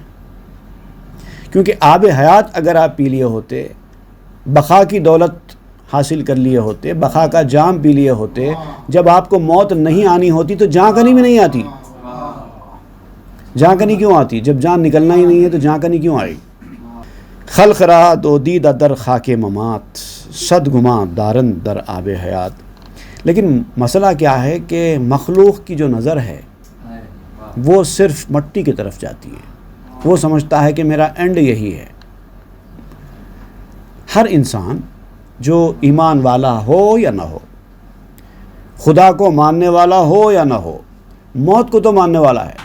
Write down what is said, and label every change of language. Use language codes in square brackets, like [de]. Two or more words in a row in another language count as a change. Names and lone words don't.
[ur] کیونکہ آب حیات اگر آپ پی لیے ہوتے، بقا کی دولت حاصل کر لیے ہوتے، بقا کا جام پی لیے ہوتے، جب آپ کو موت نہیں آنی ہوتی تو جہاں کنی میں نہیں آتی. جہاں کنی کیوں آتی؟ جب جان نکلنا ہی نہیں ہے تو جہاں کنی کیوں آئی؟ [fa] خلق را دو دیدہ در خاک ممات، صد گماں دارن در آب حیات. [ur] لیکن مسئلہ کیا ہے کہ مخلوق کی جو نظر ہے وہ صرف مٹی کی طرف جاتی ہے. وہ سمجھتا ہے کہ میرا اینڈ یہی ہے. ہر انسان جو ایمان والا ہو یا نہ ہو، خدا کو ماننے والا ہو یا نہ ہو، موت کو تو ماننے والا ہے.